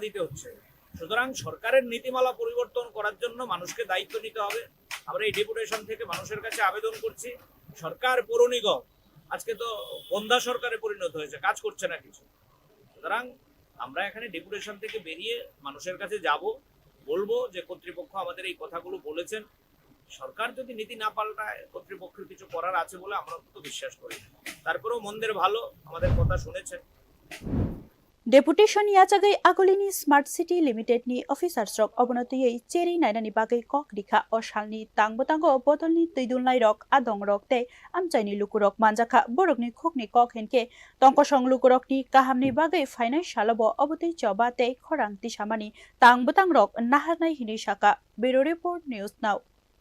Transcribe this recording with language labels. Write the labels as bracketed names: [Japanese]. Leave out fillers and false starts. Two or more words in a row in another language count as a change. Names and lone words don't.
[Bangla] দিতে হচ্ছে সুতরাং সরকারের নীতিমালা পরিবর্তন করার জন্য মানুষকে দায়িত্ব নিতে হবে আমরা এই ডেপুটেশন থেকে মানুষের কাছে আবেদন করছি সরকার পৌর নিগম আজকে তো বন্ধা সরকারে পরিণত হয়েছে কাজ করছে না কিছু সুতরাং আমরা এখানে ডেপুটেশন থেকে বেরিয়ে মানুষের কাছে যাব বলবো যে কর্তৃপক্ষ আমাদের এই কথাগুলো বলেছেন সরকার যদি নীতি না পাল্টায় কর্তৃপক্ষের কিছু করার আছে বলে আমরা তো বিশ্বাস করি তারপরেও মন্দের ভালো আমাদের কথা শুনেছেন [Kok Borok] Deputation yachagai agolini Smart City Limited ni officers rok obonotiyei cheri nainani bagai kok rikha o salni tangbotango bodolni tuidulnai rok adong rok tei amchaini lukurok manjakha borokni khokni kok henke tongkosong lukurokni kahamni bagai fainai salobo obotei choba tei khorang tisamani tangbotang rok naharnai hinai saka Bureau Report News Now